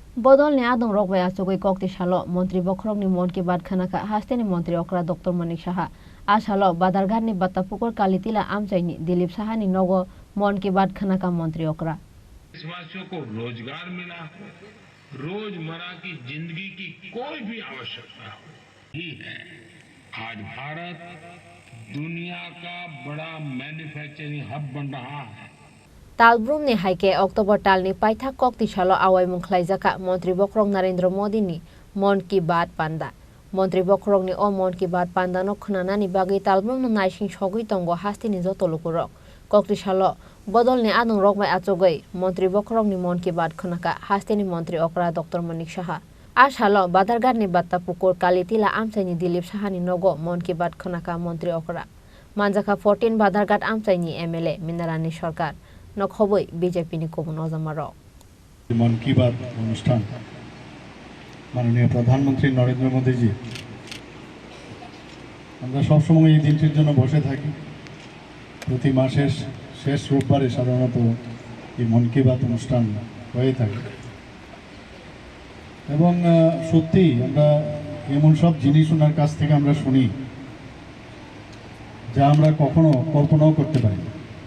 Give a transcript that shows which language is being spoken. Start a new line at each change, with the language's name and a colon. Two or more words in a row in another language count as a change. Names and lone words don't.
Kok Borok: Bodolni Adongrok by Achugwi Kokti Shalo, Mantri Bokhorok ni Mon ki Baat Khonakha, Hasteni Mantri Okra Dr.Manik Saha. Ashalo Badargar ni Batapukor Kalitila Amchaini, Dilip Saha ni Nogo, Mon ki Baat Khonakha Mantri Okra.
Hindi: देशवासियों को रोजगार मिला हो, रोजमर्रा की जिंदगी की कोई भी आवश्यकता ही है। आज भारत दुनिया का बड़ा मैन्युफैक्चरिंग हब बन रहा है।
Kok Borok: Talbrum ni haike Oktober tal ni paitha Kokti Shalo awai mungklaijaka Mantri Bokhorok Narendra Modi ni Mon ki Baat Panda. Mantri Bokhorok ni o Mon ki Baat Panda no khunana ni bagi talbrum no naising sogui tongo Hasteni jotolukurok. Kokti Shalo Bodolni Adongrok by Achugwi, Mantri Bokhorok ni Mon ki Baat Khonakha, Hasteni Mantri Okra Dr.Manik Saha. Ashalo Badargar ni Batapukor Kalitila Amchaini Dilip Saha ni Nogo, Mon ki Baat Khonakha Mantri Okra. Manjaka 14 Badargat Amchaini MLA Minarani Sarkar. নখবই বিজেপি নি কবুন অজামারক
Bangla: মন কি বাত অনুষ্ঠান মাননীয় প্রধানমন্ত্রী নরেন্দ্র মোদীজি আমরা সব সময় এই দিনটির জন্য বসে থাকি। প্রতি মাসের শেষ রোববারে সাধারণত এই মন কি বাত অনুষ্ঠান হয়ে থাকে এবং সত্যি আমরা এমন সব জিনিস ওনার কাছ থেকে আমরা শুনি যা আমরা কখনো কল্পনাও করতে পারি না।